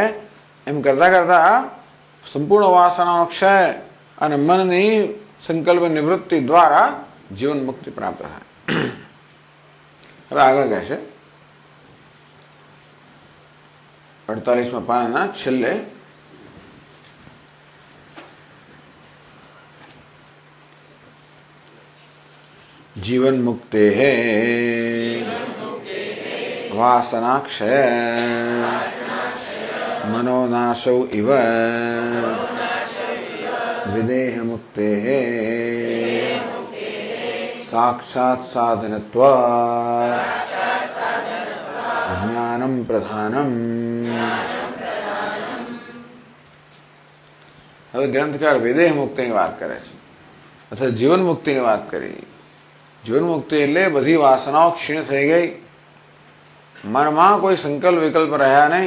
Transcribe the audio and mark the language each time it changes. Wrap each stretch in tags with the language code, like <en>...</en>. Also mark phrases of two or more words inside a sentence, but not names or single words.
<gu>એમ કરતા કરતા સંપૂર્ણ વાસનાનો ક્ષય અને મનની સંકલ્પ નિવૃત્તિ દ્વારા જીવન મુક્તિ પ્રાપ્ત થાય. હવે આગળ કહે છે 48મા પાનાના છેલ્લે</gu> <sa>जीवन मुक्ते है वासनाक्षय मनोनाशौ इव विदेह मुक्ते है साक्षात् साधनत्वात् ज्ञानम प्रधानम.</sa> <gu>હવે ગ્રંથકાર વિદેહ મુક્તિની વાત કરે છે, અથવા જીવન મુક્તિની વાત કરી. જીવન મુક્તિ એટલે બધી વાસનાઓ ક્ષીણ થઈ ગઈ, મનમાં કોઈ સંકલ્પ વિકલ્પ રહ્યા નહીં.</gu>